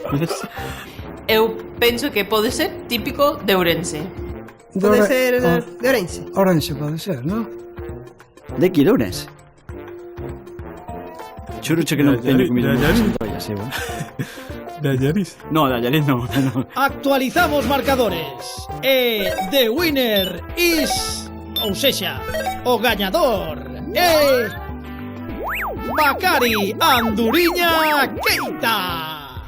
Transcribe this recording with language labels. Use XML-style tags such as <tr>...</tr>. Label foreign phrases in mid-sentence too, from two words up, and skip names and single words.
<gl>Eu penso que pode ser típico de Ourense. Pode ser de Ourense? Ourense pode ser, non? De que, de Ourense? Churucho que non teño comido muchas androllas, bueno. De Allariz.</gl> <es>No, de Allariz no.</es> <gl>Actualizamos marcadores.</gl> <en>The winner is...</en> <gl>Ou sexa, o gañador é... Bacari Anduriña Keita.</gl>